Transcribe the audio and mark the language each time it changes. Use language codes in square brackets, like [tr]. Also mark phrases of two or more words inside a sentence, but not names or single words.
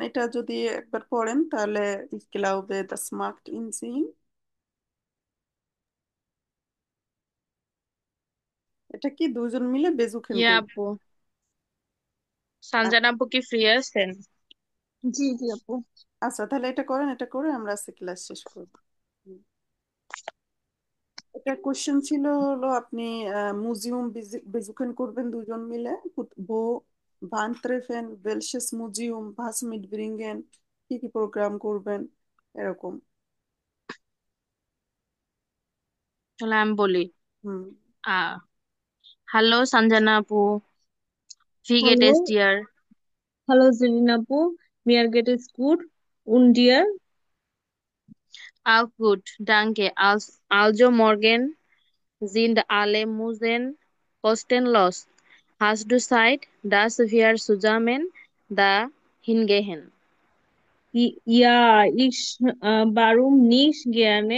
[bn] এটা যদি একবার পড়েন তাহলে [de] ich glaube, das macht ihn Sinn. [bn] এটা কি দুজন মিলে বেজুখেন ইয়া করবে? আপু, সানজানা আপু কি ফ্রি আছেন? জি জি আপু। আচ্ছা, তাহলে এটা করেন, এটা করে আমরা আজকে ক্লাস শেষ করবো। হুম। এটা কোশ্চেন ছিল হলো আপনি [de] Museum besuchen [bn] করবেন দুজন মিলে। [de] wo wann treffen, welches Museum, was mitbringen, [bn] কি কি প্রোগ্রাম করবেন, এরকম। তাহলে আমি বলি। হুম। আহ হ্যালো সানজানা আপু, [de] wie geht হ্যালো, es dir. Hallo Jerin Apu, mir geht es gut und dir. Auch gut, danke. Also morgen sind alle Museen kostenlos. Hast du Zeit, dass wir zusammen da hingehen? Ja, warum nicht gerne?